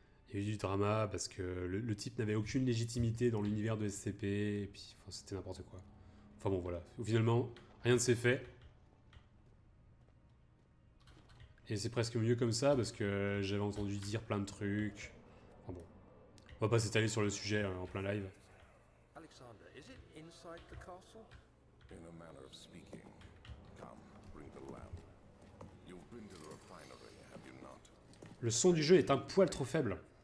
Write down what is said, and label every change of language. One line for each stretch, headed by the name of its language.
French: Il y a eu du drama parce que le type n'avait aucune légitimité dans l'univers de SCP, et puis enfin, c'était n'importe quoi. Enfin bon, voilà. Finalement, rien ne s'est fait. Et c'est presque mieux comme ça parce que j'avais entendu dire plein de trucs. Enfin bon. On va pas s'étaler sur le sujet en plein live.
English: Alexander, is it inside the castle? In a manner of speaking. Come, bring the lamp. You've been to the refinery, have you not?
French: Le son du jeu est un poil trop faible.